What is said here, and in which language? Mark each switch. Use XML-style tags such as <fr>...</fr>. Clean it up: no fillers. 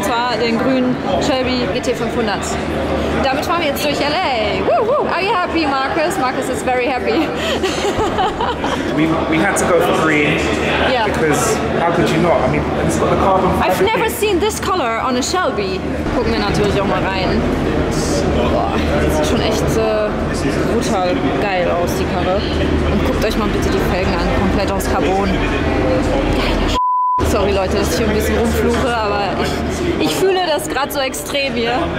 <de>Und zwar den grünen Shelby GT500. Damit fahren wir jetzt durch LA.</de> <en>Woo, woo. Are you happy, Marcus? Marcus is very happy. we had to go for green. Yeah. Because how could you not? I mean, it's got the carbon fiber. I've never seen this color on a Shelby.</en> <de>Gucken wir natürlich auch mal rein. Boah, das sieht schon echt brutal geil aus, die Karre. Und guckt euch mal bitte die Felgen an, komplett aus Carbon. Geiler Sorry Leute, dass ich hier ein bisschen rumfluche, aber ich fühle das gerade so extrem hier.</de>